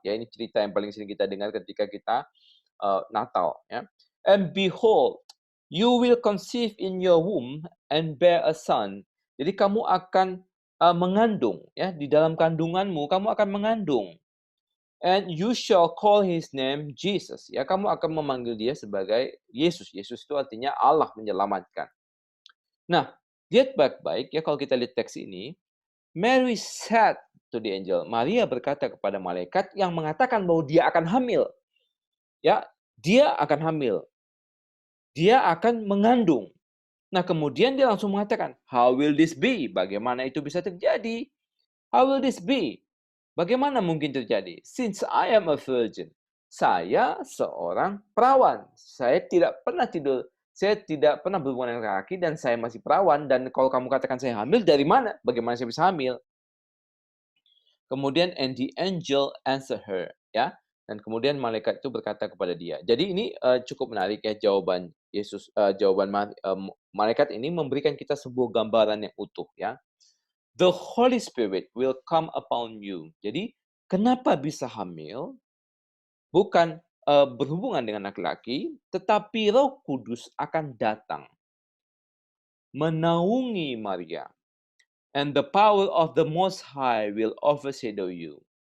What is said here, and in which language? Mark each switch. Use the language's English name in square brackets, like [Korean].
[Indonesian] Ya, ini cerita yang paling sering kita dengar ketika kita Natal, ya. [English] And behold, you will conceive in your womb and bear a son. [Indonesian] Jadi kamu akan mengandung, ya, di dalam kandunganmu kamu akan mengandung. [English] And you shall call his name Jesus. [Indonesian] Ya, kamu akan memanggil dia sebagai Yesus. Yesus itu artinya Allah menyelamatkan. Nah, lihat baik-baik ya kalau kita lihat teks ini. [English] Mary said to the angel. [Indonesian] Maria berkata kepada malaikat yang mengatakan bahwa dia akan hamil. Ya, dia akan hamil. Dia akan mengandung. [English] Nah, kemudian dia langsung mengatakan, how will this be? [Indonesian] Bagaimana itu bisa terjadi? [English] How will this be? [Indonesian] Bagaimana mungkin terjadi? [English] Since I am a virgin. [Indonesian] Saya seorang perawan. Saya tidak pernah berhubungan dengan laki dan saya masih perawan. Dan kalau kamu katakan saya hamil, dari mana? Bagaimana saya bisa hamil? Kemudian, [English] and the angel answer her. [Indonesian] Ya, dan kemudian malaikat itu berkata kepada dia. Jadi ini cukup menarik ya jawaban Yesus, malaikat ini memberikan kita sebuah gambaran yang utuh ya. [English] The Holy Spirit will come upon you. [Indonesian] Jadi, kenapa bisa hamil? Bukan berhubungan dengan laki-laki, tetapi Roh Kudus akan datang menaungi Maria. [English] And the power of the Most High will overshadow you.